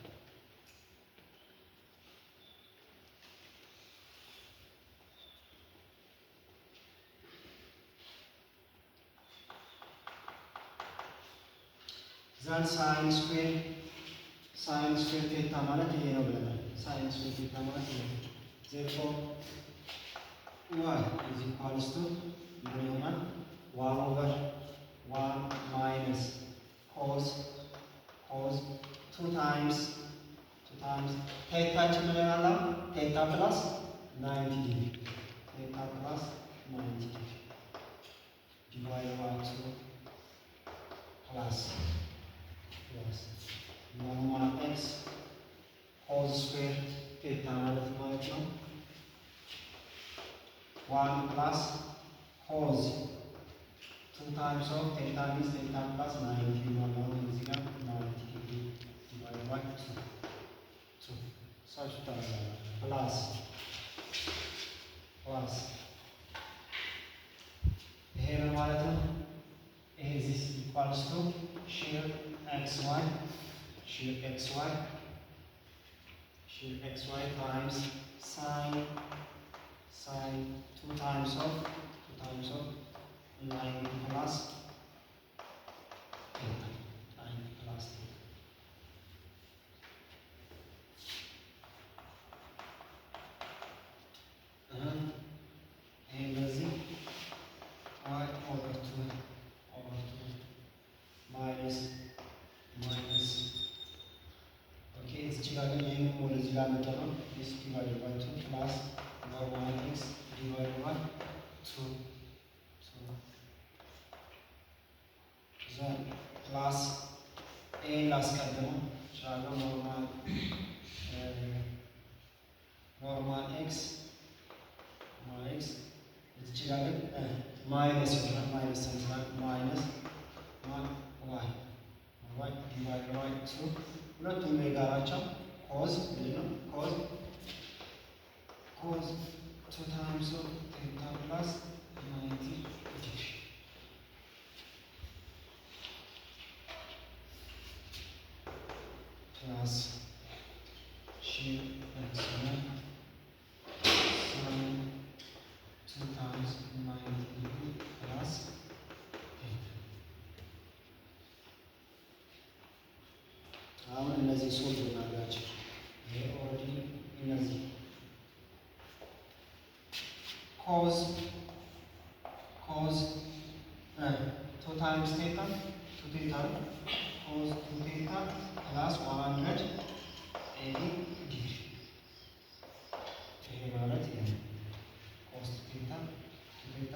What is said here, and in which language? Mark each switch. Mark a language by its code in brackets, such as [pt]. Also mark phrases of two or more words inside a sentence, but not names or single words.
[en] Then sin square theta [am] ማለት ይሄ ነው ብለናል። [en] sin square theta [am] ማለት ይሄ ነው። [en] Therefore y is equals to [am] ምን ይሆናል [en] 1 over 1 minus cos 2 times theta [am] ምን ይሆናል [en] theta plus 90 degree divided by 2 plus normal x cos square theta [am] ማለት ነው [en] 1 plus cos 2 times of theta means theta plus 90 [am] ነው እዚህ ጋር [en] 90 degree divided by 2 substitute plus [am] ይሄ ነው ማለት ነው ይሄ [en] this equals to shear xy times sin 2 times of 90 plus theta. And this y over 2 minus okay [am] እዚህ ጋር ግን ይሄን ወደዚህ ጋር መጣው [en] this divided by 2 plus normal x divided by 2 then plus a [am] ላስቀድመው ቻለው [en] normal x [am] እዚህ ጋር ግን ማይነስ ይሆናል ማይነስ [en] y divided by 2 [am] ሁለቱም የጋራቸው [en] cos ምንድነው cos 2 times of theta plus 90 degree plus shear xy sin 2 times 90 degree plus [am] አሁን እነዚህ ሶልቭ እናድርጋቸው። ይሄ ኦልሬዲ እነዚህ [en] cos 2 times theta 2 theta cos 2 theta plus 180 degree [am] ይሄ ማለት ይሄ [en] cos theta 2